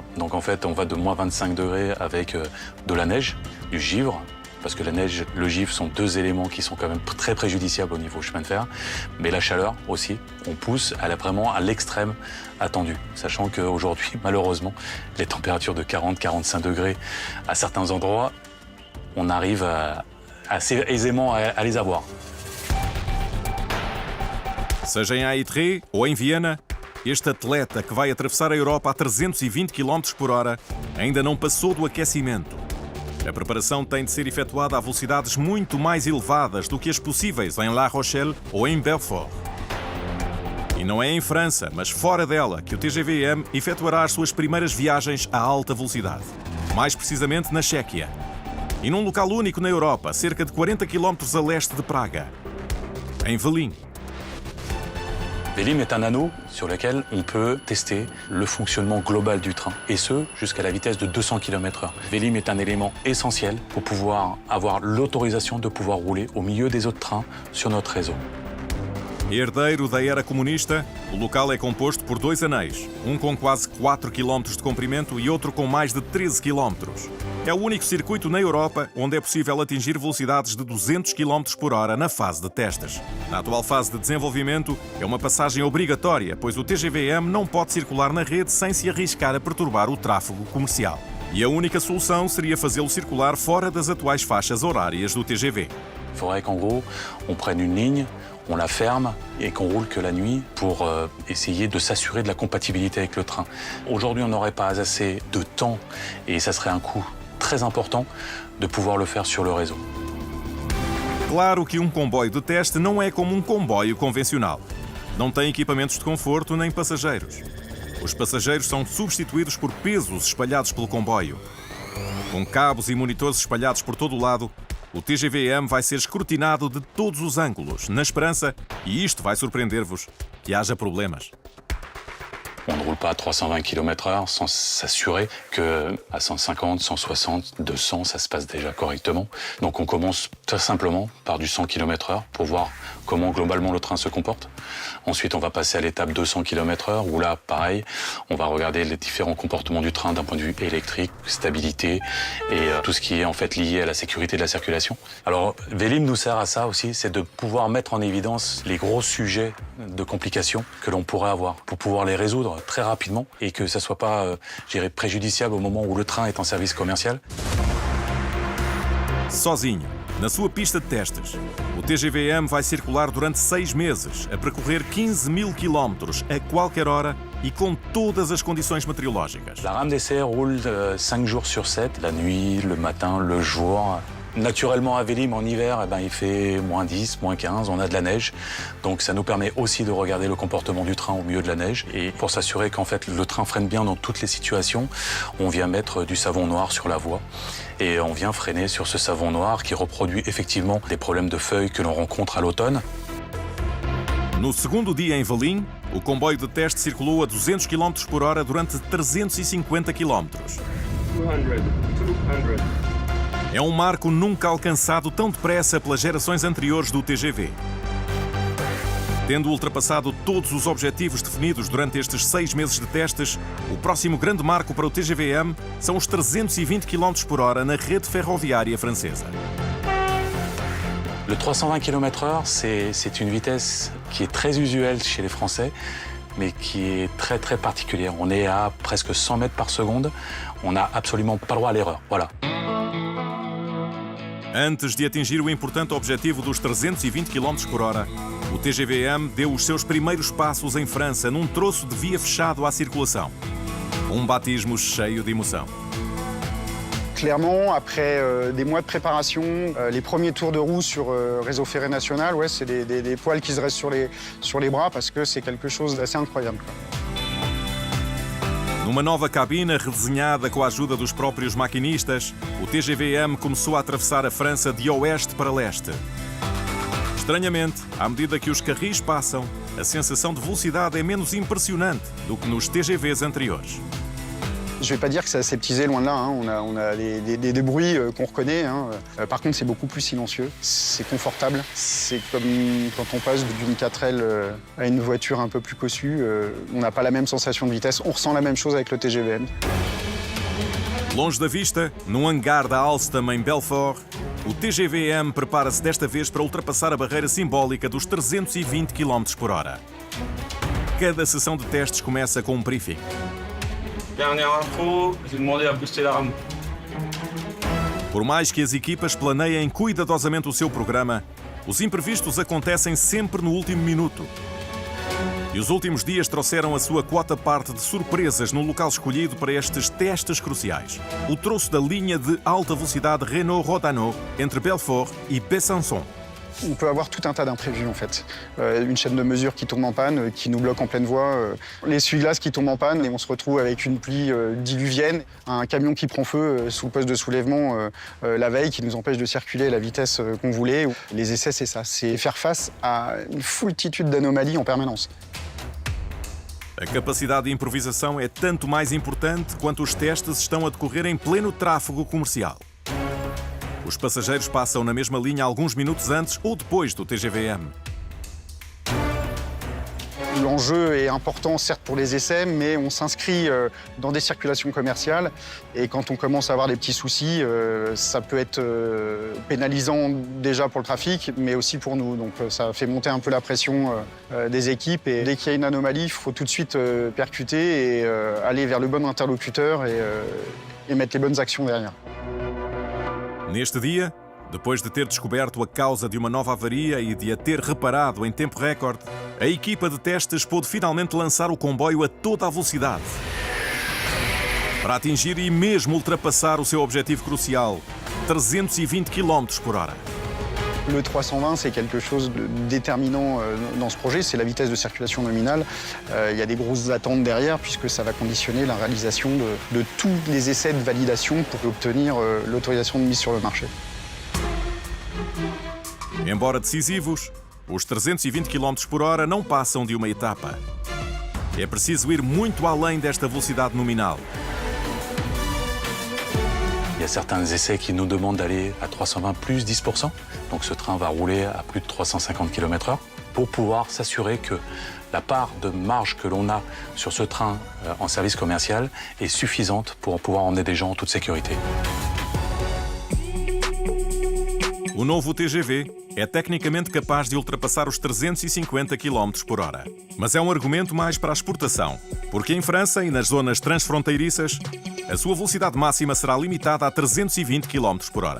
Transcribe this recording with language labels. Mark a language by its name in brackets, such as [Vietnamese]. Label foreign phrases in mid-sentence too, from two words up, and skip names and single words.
[French] Donc en fait, on va de moins 25 degrés avec de la neige, du givre, parce que la neige, le givre sont deux éléments qui sont quand même très préjudiciables au niveau chemin de fer, mais la chaleur aussi, on pousse vraiment à l'extrême attendu, sachant qu'aujourd'hui, malheureusement, les températures de 40-45 degrés à certains endroits, on arrive assez aisément à les avoir. [Portuguese] Seja em Aitré ou em Viena, este atleta que vai atravessar a Europa a 320 km por hora ainda não passou do aquecimento. A preparação tem de ser efetuada a velocidades muito mais elevadas do que as possíveis em La Rochelle ou em Belfort. E não é em França, mas fora dela, que o TGV-M efetuará as suas primeiras viagens a alta velocidade. Mais precisamente na Chequia. E num local único na Europa, cerca de 40 km a leste de Praga. Em Velin. [French] Vélim est un anneau sur lequel on peut tester le fonctionnement global du train, et ce, jusqu'à la vitesse de 200 km/h. Vélim est un élément essentiel pour pouvoir avoir l'autorisation de pouvoir rouler au milieu des autres trains sur notre réseau. [Portuguese] Herdeiro da era comunista, o local é composto por dois anéis, um com quase 4 km de comprimento e outro com mais de 13 km. É o único circuito na Europa onde é possível atingir velocidades de 200 km por hora na fase de testes. Na atual fase de desenvolvimento, é uma passagem obrigatória, pois o TGV-M não pode circular na rede sem se arriscar a perturbar o tráfego comercial. E a única solução seria fazê-lo circular fora das atuais faixas horárias do TGV. [French] Il faudrait qu'en gros, on prenne une ligne, on la ferme et qu'on roule que la nuit pour essayer de s'assurer de la compatibilité avec le train. Aujourd'hui, on n'aurait pas assez de temps et ça serait un coût très important de pouvoir le faire sur le réseau. [Portuguese] Claro que comboio de teste não é como comboio convencional. Não tem equipamentos de conforto nem passageiros. Os passageiros são substituídos por pesos espalhados pelo comboio. Com cabos e monitores espalhados por todo o lado, o TGV-M vai ser escrutinado de todos os ângulos, na esperança, e isto vai surpreender-vos, que haja problemas. [French] On ne roule pas à 320 km/h sans s'assurer qu'à 150, 160, 200, ça se passe déjà correctement. Donc on commence très simplement par du 100 km/h pour voir comment globalement le train se comporte. Ensuite, on va passer à l'étape 200 km/h où là, pareil, on va regarder les différents comportements du train d'un point de vue électrique, stabilité et tout ce qui est en fait lié à la sécurité de la circulation. Alors, Vélim nous sert à ça aussi, c'est de pouvoir mettre en évidence les gros sujets de complications que l'on pourrait avoir pour pouvoir les résoudre très rapidement et que ça soit pas, je dirais, préjudiciable au moment où le train est en service commercial. [Portuguese] Sozinho, na sua pista de testes, o TGV-M vai circular durante 6 meses, a percorrer 15 000 km a qualquer hora e com todas as condições meteorológicas. [French] La rame d'essai roule 5 jours sur 7, la nuit, le matin, le jour. Naturellement, à Vélim, en hiver, il fait -10, -15, on a de la neige. Donc ça nous permet aussi de regarder le comportement du train au milieu de la neige. Et pour s'assurer qu'en fait le train freine bien dans toutes les situations, on vient mettre du savon noir sur la voie. Et on vient freiner sur ce savon noir qui reproduit effectivement des problèmes de feuilles que l'on rencontre à l'automne. [Portuguese] No segundo dia em Valim, o comboio de teste circulou a 200 km/h durante 350 km. 200. É um marco nunca alcançado tão depressa pelas gerações anteriores do TGV. Tendo ultrapassado todos os objetivos definidos durante estes 6 meses de testes, o próximo grande marco para o TGV-M são os 320 km/h na rede ferroviária francesa. [French] Le 320 km/h, c'est une vitesse qui est très usuelle chez les Français, mais qui est très très particulière. On est à presque 100 mètres par seconde. On n'a absolument pas le droit à l'erreur. Voilà. [Portuguese] Antes de atingir o importante objetivo dos 320 km/h, o TGV-M deu os seus primeiros passos em França num troço de via fechado à circulação. Um batismo cheio de emoção. [French] Clairement, après des mois de préparation, les premiers tours de roue sur réseau ferré national, ouais, c'est des poils qui se restent sur les bras parce que c'est quelque chose d'assez incroyable. [Portuguese] Numa nova cabina redesenhada com a ajuda dos próprios maquinistas, o TGV-M começou a atravessar a França de oeste para leste. Estranhamente, à medida que os carris passam, a sensação de velocidade é menos impressionante do que nos TGVs anteriores. [French] Je ne vais pas dire que c'est aseptisé, loin de là. Hein. On a des bruits qu'on reconnaît. Hein. Par contre, c'est beaucoup plus silencieux. C'est confortable. C'est comme quand on passe d'une 4L à une voiture un peu plus cossue. On n'a pas la même sensation de vitesse. On ressent la même chose avec le TGV-M. [Portuguese] Longe da vista, num hangar da Alstom em Belfort, o TGV-M prepara-se desta vez para ultrapassar a barreira simbólica dos 320 km/h. Cada sessão de testes começa com um briefing. [French] Dernière info, j'ai demandé à booster la rame. [Portuguese] Por mais que as equipas planeiem cuidadosamente o seu programa, os imprevistos acontecem sempre no último minuto. E os últimos dias trouxeram a sua quota parte de surpresas no local escolhido para estes testes cruciais. O troço da linha de alta velocidade Renault-Rodano entre Belfort e Besançon. [French] On peut avoir tout un tas d'imprévus en fait. Une chaîne de mesure qui tombe en panne, qui nous bloque en pleine voie, les essuie-glaces qui tombent en panne et on se retrouve avec une pluie diluvienne, un camion qui prend feu sous le poste de soulèvement la veille qui nous empêche de circuler à la vitesse qu'on voulait. Les essais, c'est ça, c'est faire face à une foultitude d'anomalies en permanence. [Portuguese] A capacidade de improvisação é tanto mais importante quanto os testes estão a decorrer em pleno tráfego comercial. Os passageiros passam na mesma linha alguns minutos antes ou depois do TGV-M. [French] L'enjeu est important, certes, pour les essais, mais on s'inscrit dans des circulations commerciales. Et quand on commence à avoir des petits soucis, ça peut être pénalisant déjà pour le trafic, mais aussi pour nous. Donc ça fait monter un peu la pression des équipes. Et dès qu'il y a une anomalie, il faut tout de suite percuter et aller vers le bon interlocuteur et mettre les bonnes actions derrière. [Portuguese] Neste dia, depois de ter descoberto a causa de uma nova avaria e de a ter reparado em tempo recorde, a equipa de testes pôde finalmente lançar o comboio a toda a velocidade para atingir e mesmo ultrapassar o seu objetivo crucial, 320 km/h. [French] Le 320, c'est quelque chose de déterminant dans ce projet, c'est la vitesse de circulation nominale. Il y a des grosses attentes derrière puisque ça va conditionner la réalisation de tous les essais de validation pour obtenir l'autorisation de mise sur le marché. [Portuguese] Embora decisivos, os 320 km por hora não passam de uma etapa. É preciso ir muito além desta velocidade nominal. [French] Il y a certains essais qui nous demandent d'aller à 320 plus 10%. Donc ce train va rouler à plus de 350 km/h pour pouvoir s'assurer que la part de marge que l'on a sur ce train en service commercial est suffisante pour pouvoir emmener des gens en toute sécurité. [Portuguese] O novo TGV é tecnicamente capaz de ultrapassar os 350 km por hora. Mas é um argumento mais para a exportação, porque em França e nas zonas transfronteiriças, a sua velocidade máxima será limitada a 320 km por hora.